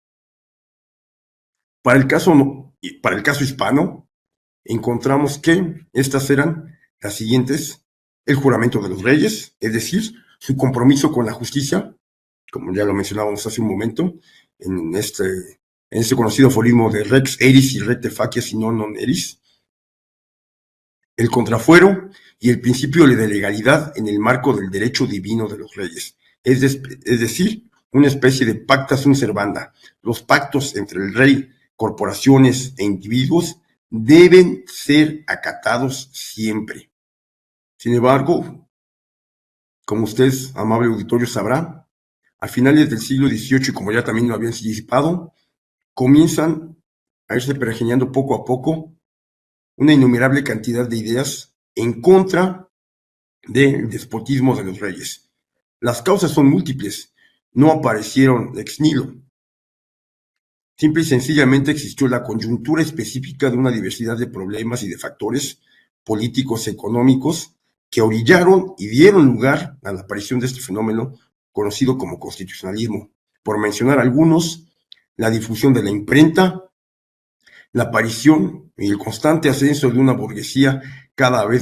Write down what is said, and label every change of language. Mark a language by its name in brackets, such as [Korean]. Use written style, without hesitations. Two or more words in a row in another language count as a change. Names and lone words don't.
[Spanish] Para el caso hispano, encontramos que estas eran las siguientes: el juramento de los reyes, es decir, su compromiso con la justicia, como ya lo mencionábamos hace un momento, en este en ese conocido aforismo de [Latin] Rex eris y recte facie si non eris, [Spanish] el contrafuero y el principio de legalidad en el marco del derecho divino de los reyes, es decir, una especie de [Latin] pacta sunt servanda. [Spanish] Los pactos entre el rey, corporaciones e individuos deben ser acatados siempre. Sin embargo, como usted, amable auditorio, sabrá, a finales del siglo XVIII, y como ya también lo había anticipado, comienzan a irse pergeñando poco a poco una innumerable cantidad de ideas en contra del despotismo de los reyes. Las causas son múltiples, no aparecieron [Latin] ex nihilo. [Spanish] Simple y sencillamente existió la coyuntura específica de una diversidad de problemas y de factores políticos, económicos, que orillaron y dieron lugar a la aparición de este fenómeno conocido como constitucionalismo. Por mencionar algunos, la difusión de la imprenta, la aparición y el constante ascenso de una burguesía cada vez